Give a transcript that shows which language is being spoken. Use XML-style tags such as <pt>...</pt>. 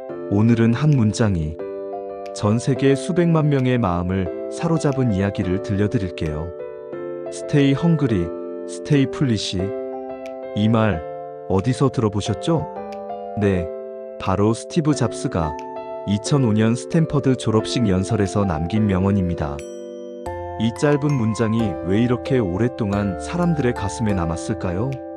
<ko>오늘은 한 문장이 전 세계 수백만 명의 마음을 사로잡은 이야기를 들려드릴게요.</ko> <en>Stay hungry, stay foolish.</en> <ko>이 말 어디서 들어보셨죠? 네, 바로 스티브 잡스가 2005년 스탠퍼드 졸업식 연설에서 남긴 명언입니다. 이 짧은 문장이 왜 이렇게 오랫동안 사람들의 가슴에 남았을까요?</ko>